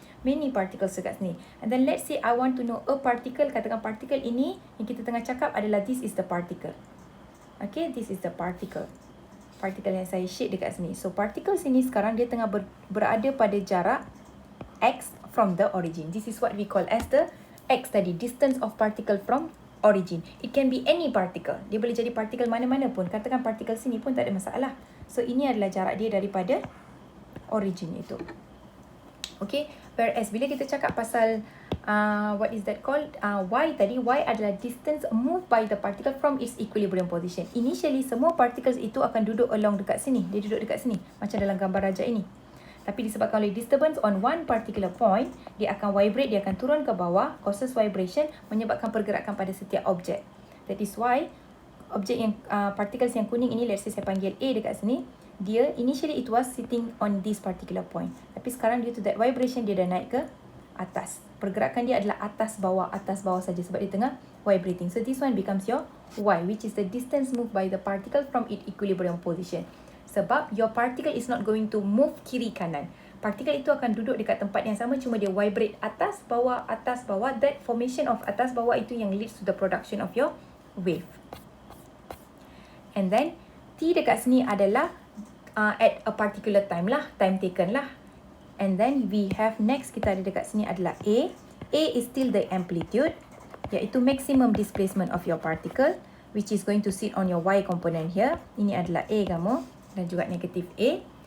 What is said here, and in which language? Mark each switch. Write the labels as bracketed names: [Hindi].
[English] Many particles [Malay] dekat sini. [English] And then let's say I want to know a particle, [Malay] katakan particle ini, yang kita tengah cakap adalah [English] this is the particle. Okay, this is the particle. Particle [Malay] yang saya shade dekat sini. So particle sini sekarang dia tengah berada pada jarak x [English] from the origin. This is what we call as the x tadi, distance of particle from origin. It can be any particle. [Malay] Dia boleh jadi particle mana-mana pun. Katakan particle sini pun tak ada masalah. So ini adalah jarak dia daripada origin itu. Okay. Whereas bila kita cakap pasal [English] what is that called? Y tadi, Y adalah distance moved by the particle from its equilibrium position. [Malay] Initially, semua particles itu akan duduk along dekat sini. Dia duduk dekat sini. Macam dalam gambar rajah ini. Tapi disebabkan oleh disturbance on one particular point, dia akan vibrate, dia akan turun ke bawah, [English] causes vibration, [Malay] menyebabkan pergerakan pada setiap objek. [English] That is why, objek yang, particles yang kuning ini, let's say [Malay] saya panggil A dekat sini, [English] dia, initially it was sitting on this particular point. [Malay] Tapi sekarang [English] due to that vibration, [Malay] dia dah naik ke atas. Pergerakan dia adalah atas bawah saja sebab dia tengah vibrating. [English] So this one becomes your Y, which is the distance moved by the particle from its equilibrium position. Sebab your particle is not going to move [Malay] kiri kanan. Particle itu akan duduk dekat tempat yang sama, cuma dia vibrate atas bawah. [English] That formation of [Malay] atas bawah itu yang [English] leads to the production of your wave. And then T [Malay] dekat sini adalah [English] at a particular time lah, time taken lah. And then we have next, [Malay] kita ada dekat sini adalah A. [English] A is still the amplitude, [Malay] iaitu [English] maximum displacement of your particle, which is going to sit on your Y component here. [Malay] Ini adalah A kamu, dan juga negative A.